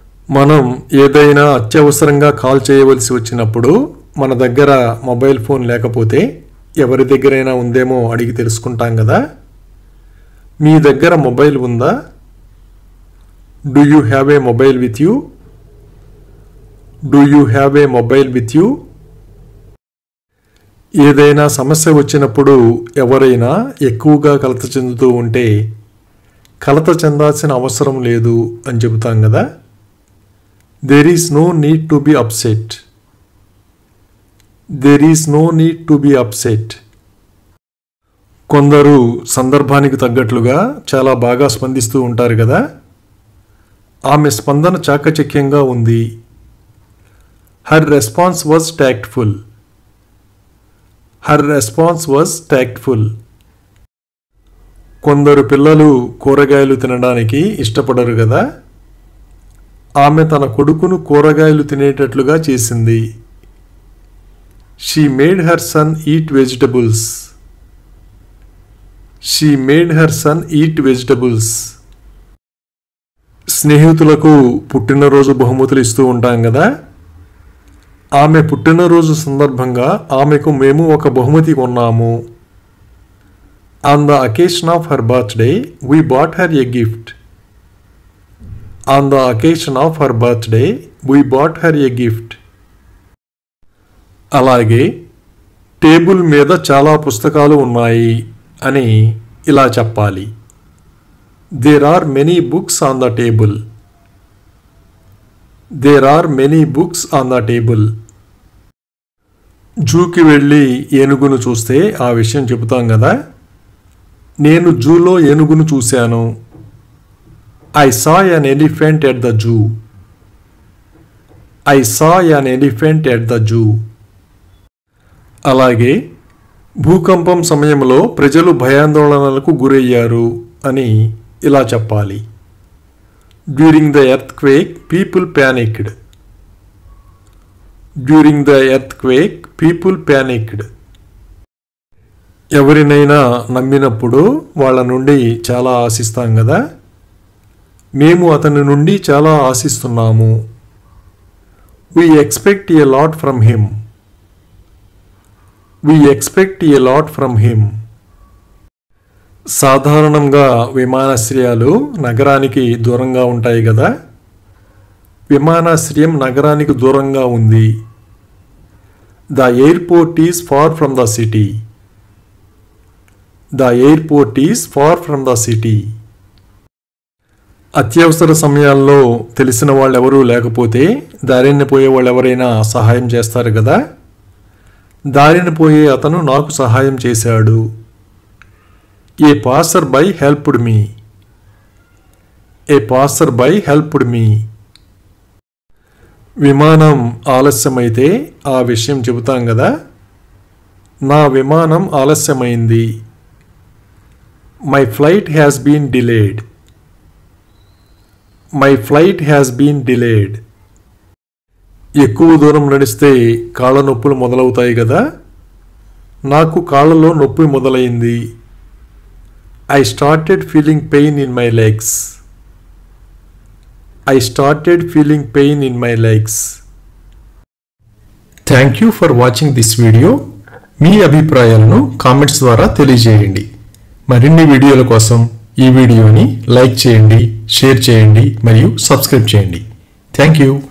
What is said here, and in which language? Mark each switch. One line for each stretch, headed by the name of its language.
Telugu: మనం ఏదైనా అత్యవసరంగా కాల్ చేయవలసి వచ్చినప్పుడు మన దగ్గర మొబైల్ ఫోన్ లేకపోతే ఎవరి దగ్గరైనా ఉందేమో అడిగి తెలుసుకుంటాం కదా. మీ దగ్గర మొబైల్ ఉందా?
English: Do you have a mobile with you? Do you have a mobile with you?
Telugu: ఏదైనా సమస్య వచ్చినప్పుడు ఎవరైనా ఎక్కువగా కలత చెందుతూ ఉంటే కలత చెందాల్సిన అవసరం లేదు అని చెబుతాం కదా.
English: There is no need to be upset. There is no need to be upset.
Telugu: కొందరు సందర్భానికి తగ్గట్లుగా చాలా బాగా స్పందిస్తూ ఉంటారు కదా. ఆమె స్పందన చాకచక్యంగా ఉంది.
English: Her response was tactful. Her response was tactful.
Telugu: కొందరు పిల్లలు కూరగాయలు తినడానికి ఇష్టపడరు కదా. ఆమె తన కొడుకును కూరగాయలు తినేటట్లుగా చేసింది.
English: She made her son eat vegetables. She made her son eat vegetables.
Telugu: స్నేహితులకు పుట్టినరోజు బహుమతులు ఇస్తూ ఉంటాం కదా. ఆమె పుట్టినరోజు సందర్భంగా ఆమెకు మేము ఒక బహుమతి కొన్నాము.
English: On the occasion of her birthday, we bought her a gift. On the occasion of her birthday, we bought her a gift.
Telugu: అలాగే టేబుల్ మీద చాలా పుస్తకాలు ఉన్నాయి అని ఇలా చెప్పాలి.
English: There are many books on the table. There are many books on the table.
Telugu: జూకి వెళ్ళి ఏనుగును చూస్తే ఆ విషయం చెబుతాం కదా. నేను జూలో ఏనుగును చూశాను.
English: I saw an elephant at the zoo. I saw an elephant at the zoo.
Telugu: అలాగే భూకంపం సమయంలో ప్రజలు భయాందోళనలకు గురయ్యారు అని ఇలా చెప్పాలి.
English: During the earthquake, people panicked. During the earthquake, people panicked.
Telugu: ఎవరినైనా నమ్మినప్పుడు వాళ్ళ నుండి చాలా ఆశిస్తాం కదా. మేము అతని నుండి చాలా ఆశిస్తున్నాము.
English: We expect a lot from him. We expect a lot from him.
Telugu: సాధారణంగా విమానాశ్రయాలు నగరానికి దూరంగా ఉంటాయి కదా. విమానాశ్రయం నగరానికి దూరంగా ఉంది.
English: The airport is far from the city. The airport is far from the city.
Telugu: అత్యవసర సమయాల్లో తెలిసిన వాళ్ళు ఎవరూ లేకపోతే దారిన పోయే వాళ్ళు ఎవరైనా సహాయం చేస్తారు కదా. దారిన పోయే అతను నాకు సహాయం చేశాడు.
English: A passerby helped me. A passerby helped me.
Telugu: విమానం ఆలస్యమైతే ఆ విషయం చెబుతాం కదా. నా విమానం ఆలస్యమైంది.
English: My flight has been delayed. My flight has been delayed.
Telugu: ఎక్కువ దూరం నడిస్తే కాళ్ళ నొప్పులు మొదలవుతాయి కదా. నాకు కాళ్ళలో నొప్పి మొదలైంది.
English: I started feeling pain in my legs. I started feeling pain in my legs. Thank you for watching this video.
Telugu: మీ అభిప్రాయాలను కామెంట్స్ ద్వారా తెలియజేయండి. మరిన్ని వీడియోల కోసం ఈ వీడియోని లైక్ చేయండి, షేర్ చేయండి మరియు సబ్స్క్రైబ్ చేయండి.
English: Thank you.